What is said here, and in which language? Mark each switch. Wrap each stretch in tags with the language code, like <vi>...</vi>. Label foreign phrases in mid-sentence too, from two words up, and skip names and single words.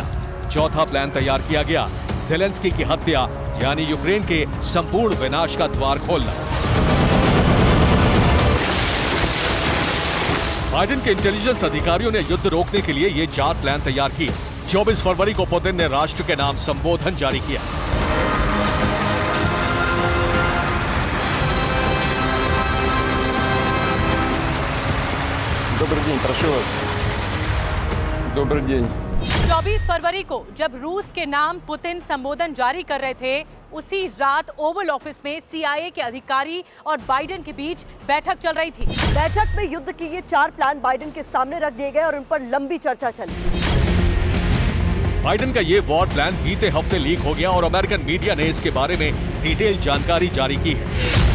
<hi>चौथा प्लान तैयार किया गया ज़ेलेंस्की की हत्या, यानी यूक्रेन के संपूर्ण विनाश का द्वार खोलना। बाइडेन के इंटेलिजेंस अधिकारियों ने युद्ध रोकने के लिए ये 4 प्लान तैयार किए। 24 फरवरी को पुतिन ने राष्ट्र के नाम संबोधन जारी किया।</hi> <ru>Добрый день, прошу вас. Добрый день.</ru> <hi>24 फरवरी को जब रूस के नाम पुतिन संबोधन जारी कर रहे थे, उसी रात ओवल ऑफिस में CIA के अधिकारी और बाइडेन के बीच बैठक चल रही थी। बैठक में युद्ध के ये 4 प्लान बाइडेन के सामने रख दिए गए और उन पर लंबी चर्चा चली। बाइडेन का ये</hi> <en>war plan</en> <hi>बीते हफ्ते लीक हो गया और</hi> <en>American media</en> <hi>ने इसके बारे में डिटेल जानकारी जारी की है।</hi>